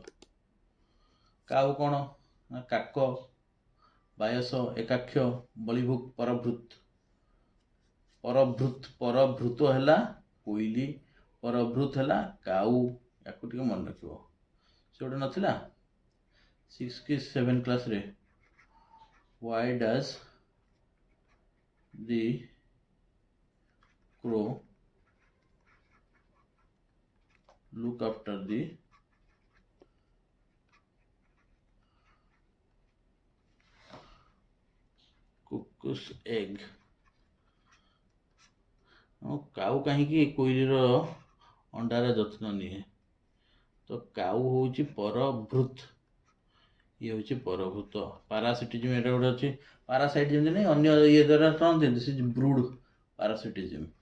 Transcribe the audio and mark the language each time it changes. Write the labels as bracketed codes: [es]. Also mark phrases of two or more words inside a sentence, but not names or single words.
[or] କାଉ କ'ଣ ନା କାକ, ବାୟସ, ଏକାକ୍ଷ, ବଳିଭୁକ୍, ପରଭୃତ, ପରଭୃତ ହେଲା କୋଇଲି, ପରଭୃତ ହେଲା କାଉ। ୟାକୁ ଟିକେ ମନେ ରଖିବ। ସେ ଗୋଟେ ନଥିଲା 6 କି 7 କ୍ଲାସରେ, [en] why does the crow look after the cuckoo's egg? [or] କାଉ କାହିଁକି କୋଇଲିର ଅଣ୍ଡାର ଯତ୍ନ ନିଏ? ତ କାଉ ହେଉଛି ପରଭୃତ, ଇଏ ହେଉଛି ପରଭୂତ। ପାରାସିଟିଜିମ୍ ଏଇଟା ଗୋଟେ ଅଛି, ପାରାସାଇଟ୍ ଯେମିତି ନାହିଁ, ଅନ୍ୟ ଇଏ ଦ୍ୱାରା କ'ଣ ଦିଅନ୍ତି, ସେ [en] brood parasitism.